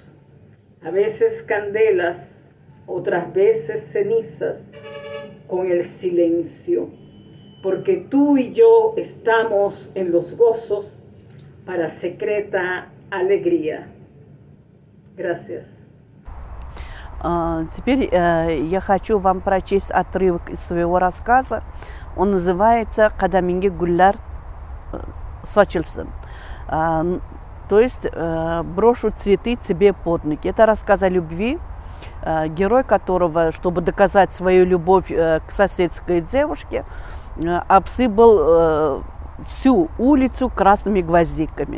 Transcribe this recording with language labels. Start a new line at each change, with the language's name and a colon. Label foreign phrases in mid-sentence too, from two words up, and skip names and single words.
Spanish: A veces candelas, otras veces cenizas, con el silencio, porque tú y yo estamos en los gozos para secreta alegría. Gracias.
Russian: Теперь я хочу вам прочесть отрывок из своего рассказа. Он называется «Кадаминге гулляр сочился». То есть «Брошу цветы тебе под ноги». Это рассказ о любви, герой которого, чтобы доказать свою любовь к соседской девушке, обсыпал всю улицу красными гвоздиками.